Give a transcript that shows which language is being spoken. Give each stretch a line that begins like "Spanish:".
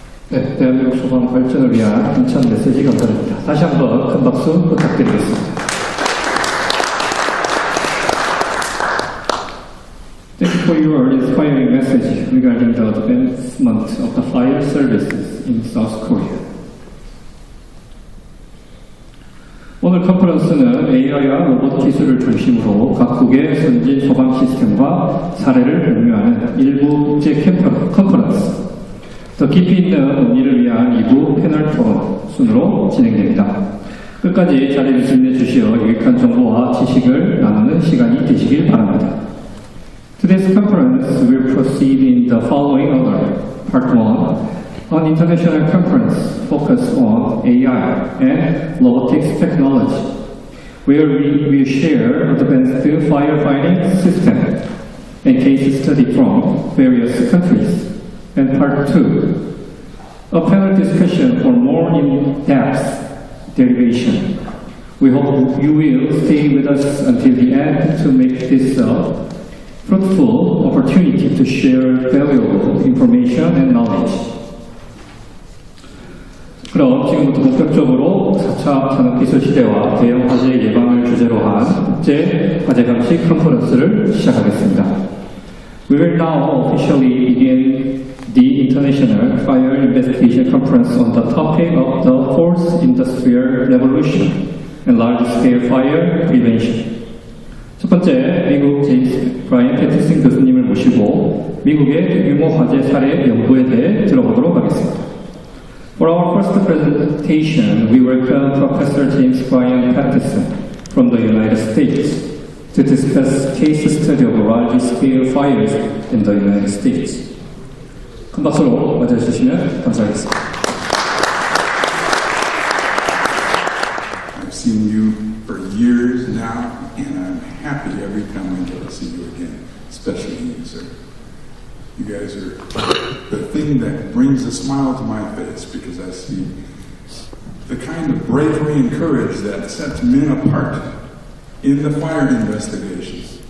Korean: 네, 대한민국 소방 발전을 위한 힘찬 메시지 감사드립니다. 다시 한번 큰 박수 부탁드리겠습니다.
English: Thank you for your inspiring message regarding the advancement of the fire services in South Korea.
Korean: 오늘 컨퍼런스는 AI와 로봇 기술을 중심으로 각국의 선진 소방 시스템과 사례를 공유하는 일부 국제 컨퍼런스, 더 깊이 있는 논의를 위한 2부 패널 토론 순으로 진행됩니다. 끝까지 자리를 빛내주시어 유익한 정보와 지식을 나누는 시간이 되시길 바랍니다.
English: Today's conference will proceed in the following order. Part 1, an international conference focused on AI and robotics technology, where we will share advanced firefighting systems and case study from various countries. And Part 2, a panel discussion for more in-depth derivation, We hope you will stay with us until the end to make this a fruitful opportunity to share valuable information and knowledge.
Korean: 그럼 지금부터 본격적으로 4차 산업기술 시대와 대형 화재 예방을 주제로 한 국제 화재감식 컨퍼런스를 시작하겠습니다.
English: We will now officially begin the International Fire Investigation Conference on the topic of the fourth industrial revolution and large-scale fire prevention.
Korean: 첫 번째, 미국 제임스 브라이언 패티슨 교수님을 모시고 미국의 대규모 화재 사례 연구에 대해 들어보도록 하겠습니다.
English: For our first presentation, we welcome Professor James Brian Pattison from the United States to discuss case study of large-scale fires in the United States.
Korean: 큰 박수로 맞아주시면 감사하겠습니다.
English: I've seen you for years now, and I'm happy every time I get to see you again, especially you, sir. You guys are the thing that brings a smile to my face because I see the kind of bravery and courage that sets men apart in the fire investigations.